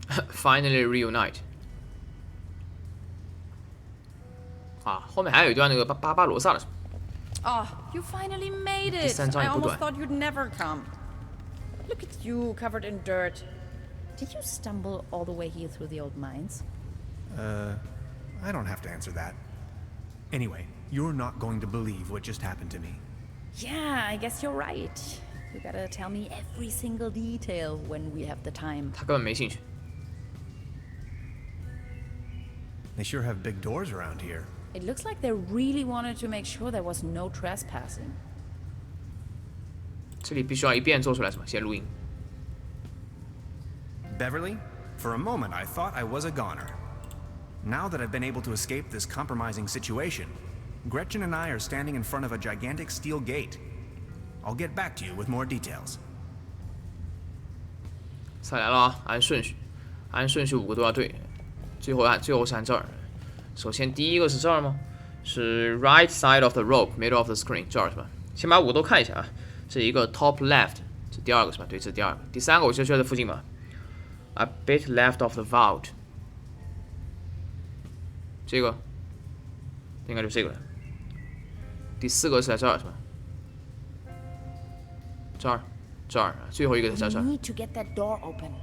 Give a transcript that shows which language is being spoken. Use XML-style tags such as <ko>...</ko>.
<en>Finally reunite。</en> <zh>啊，后面还有一段那个巴巴罗萨的。</zh> <en>Oh, you finally made it!</en> <zh>第3章</zh> <en>I</en> <zh>也不</zh> <en>almost thought you'd never come. Look at you, covered in dirt. Did you stumble all the way here through the old mines? I don't have to answer that. Anyway, you're not going to believe what just happened to me. Yeah, I guess you're right. You gotta tell me every single detail when we have the time.</en> <zh>他根本没兴趣。</zh> <en>They sure have big doors around here. It looks like they really wanted to make sure there was no trespassing.</en> <zh>这里必须要一遍做出来是吧？先录音。</zh> <en>Beverly, for a moment I thought I was a goner. Now that I've been able to escape this compromising situation, Gretchen and I are standing in front of a gigantic steel gate. I'll get back to you with more details.</en> <zh>再来了啊，按顺序5个都要对。最后是按这儿。首先第一个是这儿吗？是</zh> <en>right side of the rope, middle of the screen，</en> <zh>这儿是吧？先把5个都看一下啊。这一个</zh> <en>top left，</en> <zh>这第2个是吧？对，这是第2个。第3个我就在附近嘛。</zh> <en>A bit left of the vault，</en> <zh>这个应该就是这个了。第4个是在这儿是吧？这儿，最后一个在这</zh> <en>We</en> <zh>儿。</zh> <en>need to get that door open.</en>